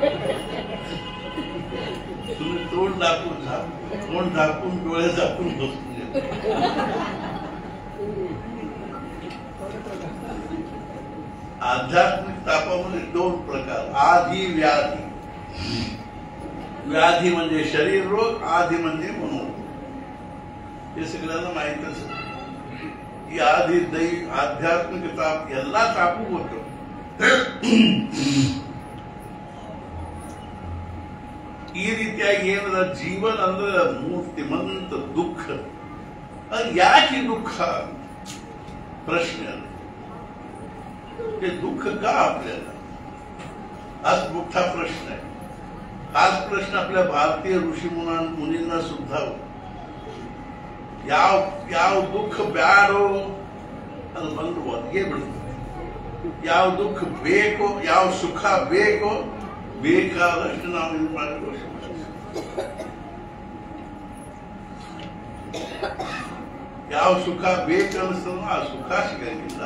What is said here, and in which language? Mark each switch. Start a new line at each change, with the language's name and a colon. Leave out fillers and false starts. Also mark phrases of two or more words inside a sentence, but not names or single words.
Marathi: तुम्ही तोंड झाकून डोळे झाकून बसून आध्यात्मिक तापामध्ये 2 प्रकार. आधी व्याधी. व्याधी म्हणजे शरीर रोग, आधी म्हणजे मनोरोग. हे सगळ्यांना माहितच आहे.
Kannada: ಈ ಆದಿ ಆಧ್ಯಾತ್ಮಿಕ ತಾಪ ಎಲ್ಲ ತಾಪು ಗೊತ್ತು. ಈ ರೀತಿಯಾಗಿ ಏನದ ಜೀವನ ಅಂದ್ರೆ ಮೂರ್ತಿಮಂತ ದುಃಖ. ಅದು ಯಾಕೆ
Marathi: दुःख प्रश्न आहे. हे दुःख का आपल्याला? हाच मोठा प्रश्न आहे. हाच प्रश्न आपल्या भारतीय ऋषी मुनींना सुद्धा
Kannada: ಯಾವ ದುಃಖ ಬ್ಯಾಡೋ ಅದು ಬಂದು ಒದಗೇ ಬಿಡ್ತದೆ. ಯಾವ ದುಃಖ ಬೇಕೋ, ಯಾವ ಸುಖ ಬೇಕೋ ಬೇಕಾದಷ್ಟು ನಾವು ಇದು ಮಾಡಬೇಕು. ಯಾವ ಸುಖ ಬೇಕನ್ನಿಸ್ತದೋ ಆ ಸುಖ ಸಿಗಂಗಿಲ್ಲ.